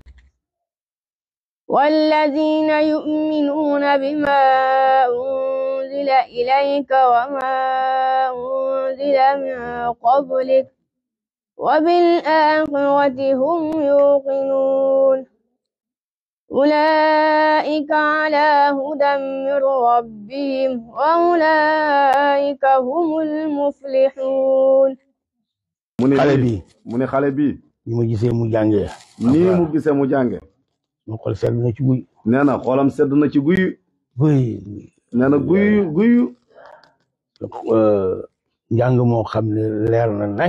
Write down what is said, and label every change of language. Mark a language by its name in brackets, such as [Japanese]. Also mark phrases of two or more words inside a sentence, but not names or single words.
[Arabic] والذين يؤمنون بما أنزل إليك وما أنزل من قبلك وبالآخرة هم يوقنون أولئك على هدى من ربهم وأولئك هم المفلحون [Wolof] mu ne xale bi ni ma gisee mu jàngee nii mu gisee mu jànge ma xol sedd na ci guy nee na xolam sedd na ci guy nee na guy njàng moo xam ne leer na nañ